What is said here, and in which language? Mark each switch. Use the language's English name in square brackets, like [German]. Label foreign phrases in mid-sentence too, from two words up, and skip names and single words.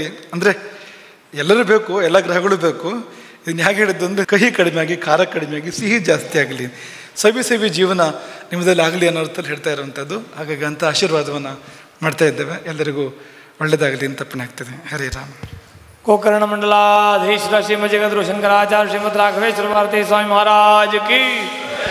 [Kannada] ಅಂದರೆ ಎಲ್ಲರೂ ಬೇಕು, ಎಲ್ಲ ಗ್ರಹಗಳು ಬೇಕು. ಇದನ್ನು ಹೇಗೆ ಹೇಳಿದ್ದು ಅಂದರೆ ಕಹಿ ಕಡಿಮೆಯಾಗಿ, ಖಾರ ಕಡಿಮೆಯಾಗಿ, ಸಿಹಿ ಜಾಸ್ತಿ ಆಗಲಿ, ಸವಿ ಜೀವನ ನಿಮ್ಮದಲ್ಲಿ ಆಗಲಿ ಅನ್ನೋ ಅರ್ಥದಲ್ಲಿ ಹೇಳ್ತಾ ಇರುವಂಥದ್ದು. ಹಾಗಾಗಿ ಅಂಥ ಆಶೀರ್ವಾದವನ್ನು ಮಾಡ್ತಾ ಇದ್ದೇವೆ. ಎಲ್ಲರಿಗೂ ಒಳ್ಳೆಯದಾಗಲಿ ಅಂತ ಅರ್ಪಣೆ ಆಗ್ತದೆ. ಹರೇ ರಾಮ. [Hindi] गोकर्ण मंडलाधीश श्रीमद जगद्गुरु शंकराचार्य श्रीमद राघवेश्वर भारती स्वामी महाराज की